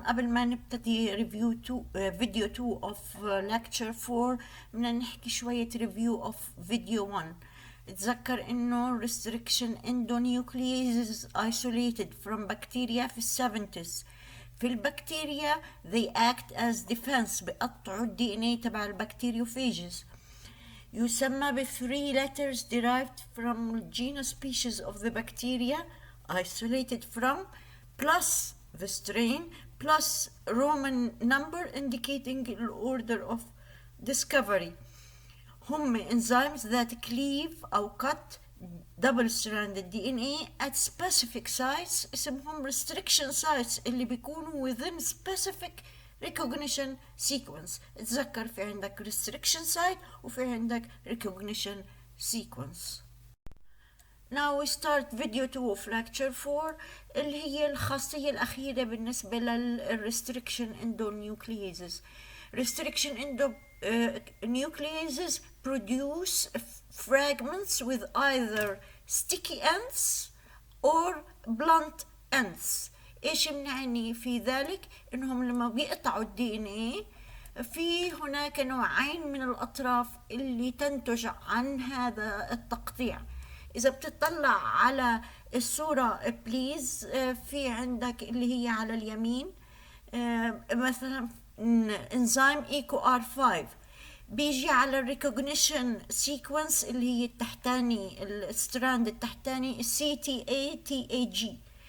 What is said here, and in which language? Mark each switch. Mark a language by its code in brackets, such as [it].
[ar] قبل ما نبتدي ريفيو 2 فيديو 2 [en] of lecture 4 [ar] بدنا نحكي شوية ريفيو of فيديو 1. تذكر انه [en] restriction endonucleases isolated from bacteria [ar] في ال70s. في البكتيريا [en] they act as defense، [ar] بيقطعوا الدي ان اي تبع البكتيريوفاجز. يسمى ب [en] 3 letters derived from genus species of the bacteria isolated from plus the strain plus Roman number indicating the order of discovery. هم enzymes that cleave [ar] أو [en] cut double-stranded DNA at specific sites [ar] اسمهم [en] restriction sites [ar] اللي بيكونوا [en] within specific recognition sequence. [ar] تذكر في عندك restriction site وفي عندك recognition sequence. [en] Now we start video 2 of lecture 4 [ar] اللي هي الخاصية الأخيرة بالنسبة لل [en] restriction endonucleases. Restriction endonucleases produce fragments with either sticky ends or blunt ends. [ar] ايش بنعني في ذلك؟ انهم لما بيقطعوا الدي ان اي في هناك نوعين من الاطراف اللي تنتج عن هذا التقطيع. إذا بتطلع على الصورة بليز، في عندك اللي هي على اليمين مثلا انزيم ايكو ار 5 بيجي على الريكوجنيشن سيكونس اللي هي التحتاني، الستراند التحتاني سي تي اي تي اي جي.